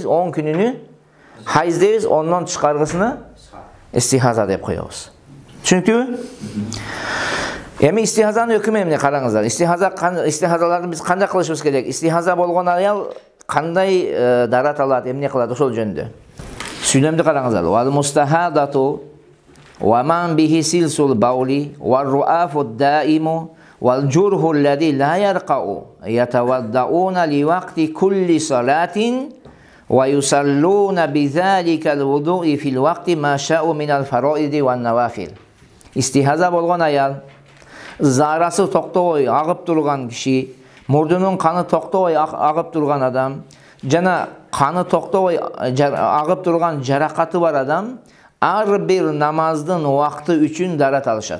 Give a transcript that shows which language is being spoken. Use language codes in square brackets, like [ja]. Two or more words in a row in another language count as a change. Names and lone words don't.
[ky] 10 күнүнү хайыз дейбиз, ондон тышкаргысыны истихаза деп коебуз. Түшүнүктүүбү? Эми истихазанын өкүмү эмне караңыздар. Истихазаларды биз кандай кылышыбыз керек? Истихаза болгон аял кандай дарат алат, эмне кылат, ошол жөнүндө. Сүйлөмдү караңыздар. [ar] والمستحاضة ومن به سلس البول والرعاف الدائم والجرح الذي لا يرقأ يتوضؤون لوقت كل صلاة ويصلون بذلك الوضوء في الوقت ما شاؤوا من الفرائض والنوافل. [ky] Истихаза болгон аял, зарасы токтобой агып турган киши, мурдунун каны токтобой агып турган адам, жана каны токтобой агып турган жаракаты бар адам, ар бир намаздын убакыты үчүн дарат алышат.